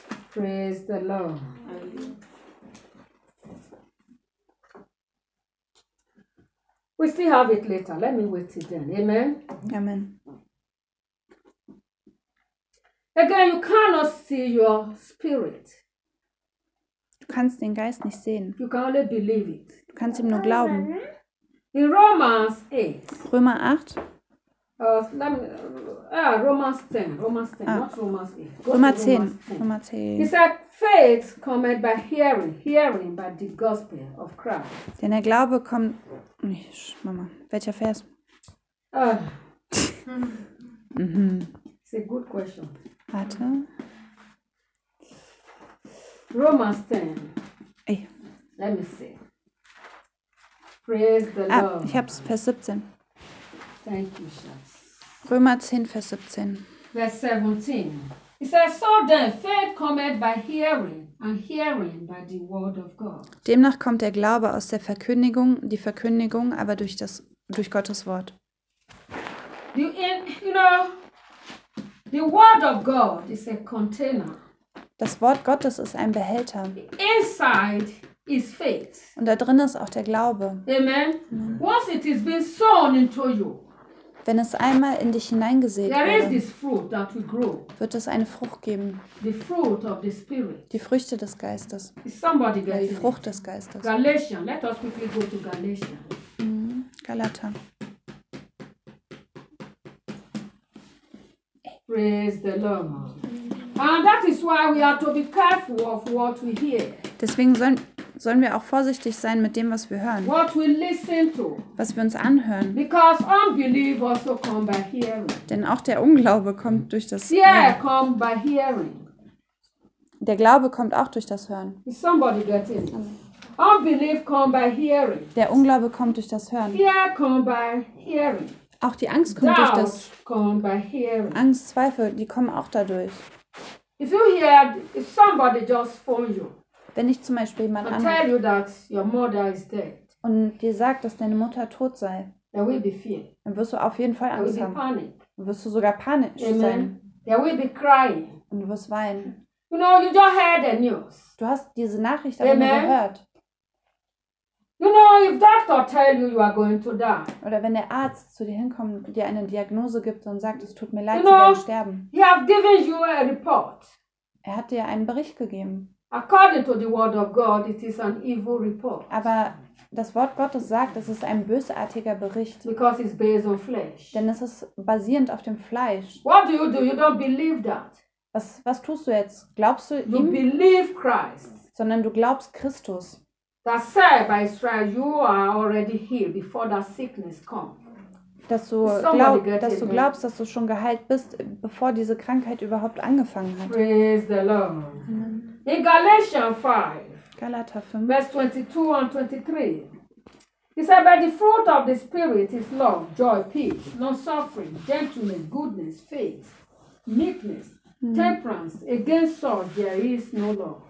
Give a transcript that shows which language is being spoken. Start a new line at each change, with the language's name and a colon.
English: Praise the Lord. We still have it later. Let me wait till then. Amen? Amen. Again, you cannot see your spirit.
German: Du kannst den Geist nicht sehen.
English: You can only believe it.
German: Du kannst ihm nur glauben.
English: In Romans 8.
German: Römer 8.
English: Romans 10.
German: Römer
English: 10. Romans 10.
German: Denn der Glaube kommt. Nicht, Mama, welcher Vers?
English: It's a good question.
German: Warte.
English: Romans 10. Ey. Let me see. Praise the Lord.
German: Ich hab's, Vers 17.
English: Thank you, Schatz.
German: Römer 10, Vers 17. Vers 17.
English: It says, so then faith cometh by hearing, and hearing by the word of God.
German: Demnach kommt der Glaube aus der Verkündigung, die Verkündigung aber durch Gottes Wort.
English: The word of God is a container.
German: Das Wort Gottes ist ein Behälter.
English: Inside is faith.
German: Und da drin ist auch der Glaube.
English: Amen. Once it is been sown into you.
German: Wenn es einmal in dich hineingesät wurde, wird es eine Frucht geben.
English: The fruit of the Spirit.
German: Die Früchte des Geistes.
English: Is somebody getting
German: die Frucht des Geistes.
English: Galatians. Let us quickly go to Galatians.
German: Galater.
English: Praise the Lord. And that is why we are to be careful of what we hear.
German: Deswegen sollen wir auch vorsichtig sein mit dem, was wir hören.
English: What we listen to.
German: Was wir uns anhören.
English: Because unbelief also come by hearing.
German: Denn auch der Unglaube kommt durch das Hören.
English: Yeah, come by hearing.
German: Der Glaube kommt auch durch das Hören.
English: Is somebody getting it? Unbelief come by hearing.
German: Der Unglaube kommt durch das Hören.
English: Fear come by hearing.
German: Auch die Angst kommt
English: Doubt
German: durch das
English: come by hearing.
German: Angst, Zweifel, die kommen auch dadurch.
English: If you hear, if somebody just phone you.
German: Wenn ich zum Beispiel jemanden anrufe
English: tell you that your mother is dead.
German: Und dir sagt, dass deine Mutter tot sei,
English: there will be fear.
German: Dann wirst du auf jeden Fall Angst
English: there will be
German: haben.
English: Panic.
German: Dann wirst du sogar panisch
English: Amen.
German: Sein.
English: There will be crying.
German: Und du wirst weinen.
English: You know, you just heard the news.
German: Du hast diese Nachricht aber
English: Amen.
German: Nur gehört.
English: You know, if doctor tell you you are going to die.
German: Oder wenn der Arzt zu dir hinkommt und dir eine Diagnose gibt und sagt, es tut mir leid, Sie werden sterben.
English: He have given you a report.
German: Er hat dir einen Bericht gegeben.
English: According to the word of God, it is an evil report.
German: Aber das Wort Gottes sagt, es ist ein bösartiger Bericht.
English: Because it's based on flesh.
German: Denn es ist basierend auf dem Fleisch.
English: What do you do? You don't believe that.
German: Was tust du jetzt? Glaubst du ihm?
English: You believe Christ.
German: Sondern du glaubst Christus.
English: That said by Israel, you are already healed before that sickness comes.
German: Dass du glaubst, dass du schon geheilt bist, bevor diese Krankheit überhaupt angefangen hat.
English: Praise the Lord. In Galatians 5,
German: Galater 5, Vers 22 und 23,
English: he said, by the fruit of the Spirit is love, joy, peace, long-suffering, gentleness, goodness, faith, meekness, temperance. Against such there is no law.